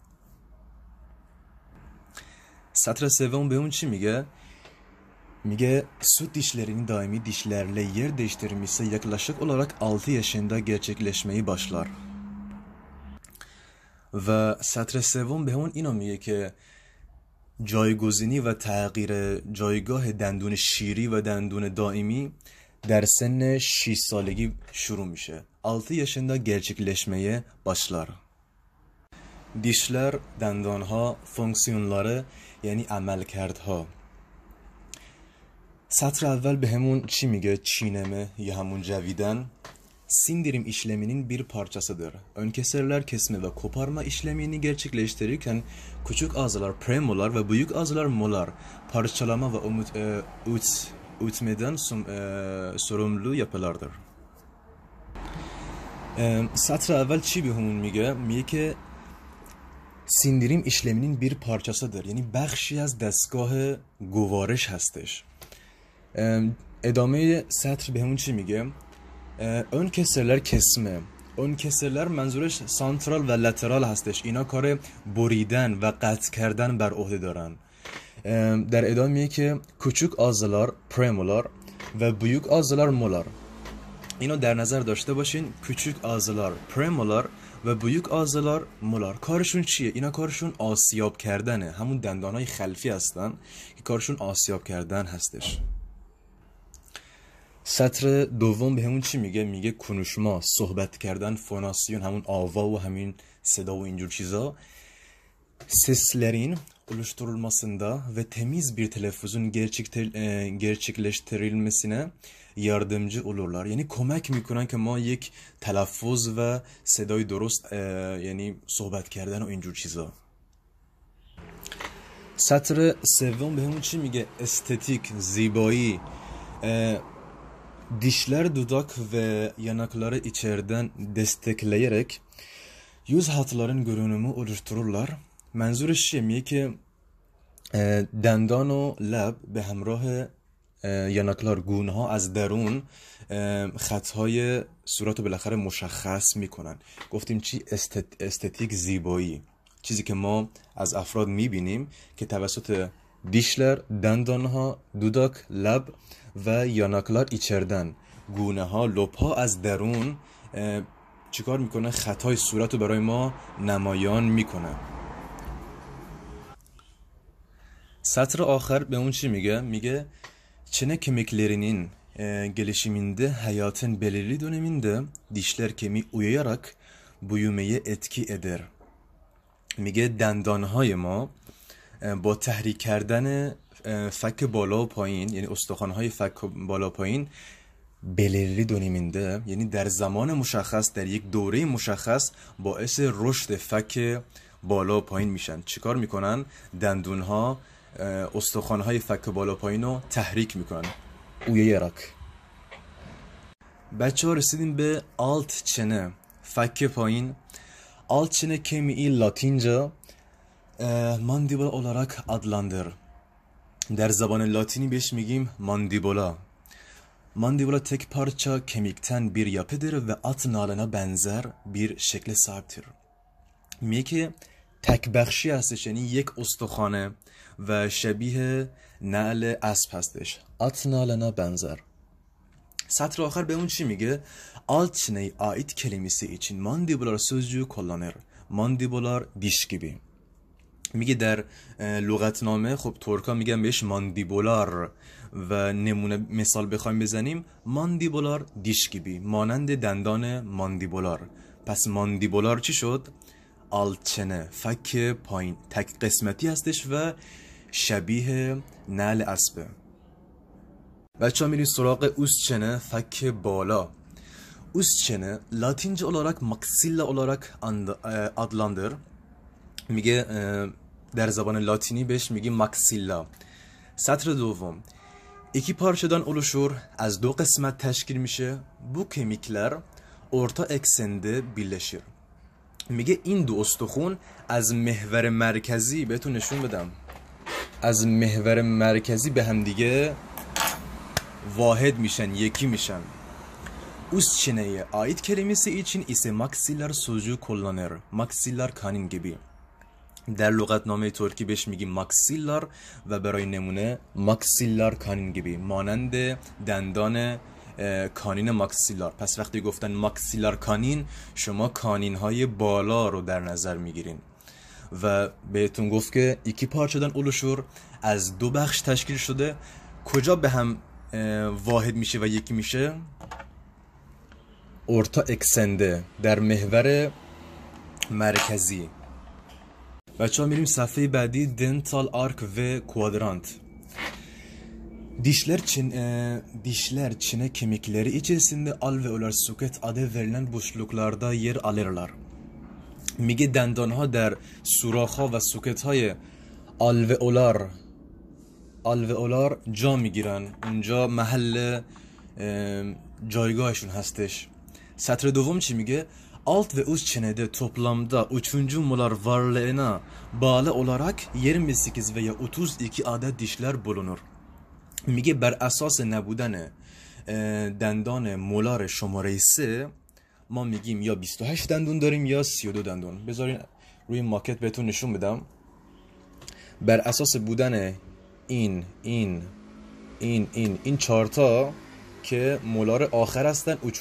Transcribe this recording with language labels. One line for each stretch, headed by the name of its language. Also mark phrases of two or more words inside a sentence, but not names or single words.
Persian: سطر سوم به اون چی میگه؟
Turkish: میگه süt dişlerinin daimi dişlerle yer değiştirmesi yaklaşık olarak 6 yaşında gerçekleşmeyi başlar.
Persian: و سطر سوم به اون اینو میگه که جایگزینی و تغییر جایگاه دندون شیری و دندون دائمی در سن 6 سالگی شروع میشه.
Turkish: 6 yaşında gerçekleşmeye başlar. Dişler,
Persian: دندانها، fonksiyonları یعنی عملکردها. سطر اول به همون چی میگه؟
Turkish: çiğneme
Persian: یا همون جویدن
Turkish: sindirim işleminin bir parçasıdır. Ön keserler kesme ve koparma işlemini gerçekleştirirken küçük ağızlar premolar ve büyük ağızlar molar parçalama ve ütmeden sorumlu yapılardır. Satır evvel
Persian: چی بهمون میگه؟ میگه که
Turkish: sindirim işleminin bir parçasıdır. Yani بخشی از دستگاه گوارش هستش.
Persian: ادامه سطر بهمون چی میگه؟
Turkish: ön keserler kesme. ön keserler
Persian: منظورش سانترال و لترال هستش. اینا کار بریدن و قطع کردن بر عهده دارن. در ادامه میگه که
Turkish: küçük ağızlar premolar و büyük ağızlar molar.
Persian: اینو در نظر داشته باشین.
Turkish: küçük ağızlar premolar و büyük ağızlar molar.
Persian: کارشون چیه؟ اینا کارشون آسیاب کردنه. همون دندانهای خلفی هستن که کارشون آسیاب کردن هستش. سطر دوم به همون چی میگه؟ میگه konuşma، صحبت کردن، فوناسیون، همون آوا و همین صدا و اینجور چیزا
Turkish: seslerin oluşturulmasında ve temiz bir telaffuzun gerçekleştirilmesine yardımcı olurlar.
Persian: Yani کمک میکنن که ما یک تلفظ و صدای درست یعنی صحبت کردن و اینجور چیزا. سطر سوم به همون چی میگه؟ estetik، زیبایی.
Turkish: Dişler, dudak ve yanakları içeriden destekleyerek yüz hatların görünümü oluştururlar.
Persian: منظورش چیه؟ میگه که دندان و لب به همراه یناکلار گونه ها از درون خطهای صورت رو بالاخره مشخص میکنن. گفتیم چی؟ استتیک، زیبایی، چیزی که ما از افراد میبینیم که توسط دیشلر، دندانها، دوداک، لب و
Turkish: yanaklar içeriden,
Persian: گونه ها، لب ها از درون چیکار میکنه؟ خطای صورت رو برای ما نمایان میکنه. سطر آخر به اون چی میگه؟
Turkish: میگه çene kemiklerinin gelişiminde hayatın belirli döneminde dişler kemiği uyayarak büyümeye etki eder.
Persian: میگه دندانهای ما با تحریک کردن فک بالا و پایین، یعنی استخوان‌های فک بالا و پایین،
Turkish: belirli döneminde،
Persian: یعنی در زمان مشخص، در یک دوره مشخص باعث رشد فک بالا و پایین میشن. چیکار میکنن؟ دندونها استخوان‌های فک بالا پایین رو تحریک میکنن. uyayarak. بچه ها رسیدیم به
Turkish: alt çene،
Persian: فک پایین.
Turkish: alt çene kemiği Latince mandibula olarak adlandır.
Persian: در زبان لاتینی بهش میگیم ماندیبولا.
Turkish: ماندیبولا tek parça kemikten bir yapıdır ve at nalına benzer bir şekle sahiptir.
Persian: میگه که تک بخشی هستش، یعنی یک استخوانه و شبیه نعل اسب هستش.
Turkish: at nalına benzer.
Persian: سطر آخر به اون چی میگه؟
Turkish: alt çeneye ait kelimesi için mandibular sözcüğü kullanır. mandibular diş gibi.
Persian: میگه در لغتنامه خب ترکا میگن بهش ماندیبولار و نمونه مثال بخوایم بزنیم
Turkish: mandibular diş gibi,
Persian: مانند دندان ماندیبولار. پس ماندیبولار چی شد؟ آلچنه، فک پایین، تک قسمتی هستش و شبیه نعل اسبه. بچه ها میریم سراغ اوستچنه، فک بالا.
Turkish: Üstçene Latince olarak maxilla olarak adlandır.
Persian: میگه در زبان لاتینی بهش میگیم ماکسیلا. سطر دوم،
Turkish: iki parçadan oluşur،
Persian: از دو قسمت تشکیل میشه.
Turkish: bu kemikler orta eksende birleşir.
Persian: میگه این دو استخون از محور مرکزی، بهتون نشون بدم، از محور مرکزی به هم دیگه واحد میشن، یکی میشن.
Turkish: Üstçeneye ait kelimesi için ise maksiller sözcüğü kullanır. Maksiller kanin gibi.
Persian: در لغتنامه ترکی بهش میگیم ماکسیلار و برای نمونه
Turkish: maksiller kanin gibi,
Persian: مانند دندان کانین ماکسیلار. پس وقتی گفتن ماکسیلار کانین شما کانین های بالا رو در نظر میگیرین. و بهتون گفت که
Turkish: iki parçadan oluşur،
Persian: از دو بخش تشکیل شده. کجا به هم واحد میشه و یکی میشه؟
Turkish: orta eksende,
Persian: در محور مرکزی. بچه ها میریم صفحه بعدی،
English: dental arch
Persian: و کوادرانت.
Turkish: Dişler çene kemikleri içerisinde alveolar suket adı verilen boşluklarda yer alırlar.
Persian: میگه دندانها در سوراخ‌ها و سوکت‌های آلوئولار جا میگیرن، اونجا محل جایگاهشون هستش. سطر دوم چی میگه؟
Turkish: alt ve üst çenede toplamda 3. molar varlığına bağlı olarak 28 veya 32 adet dişler bulunur.
Persian: میگه بر اساس نبودن دندان مولار شماره 3 ما میگیم یا 28 دندون داریم یا 32 دندون. بذارین روی ماکت بهتون نشون بدم. بر اساس بودن این 4 تا که مولار آخر هستن، 3.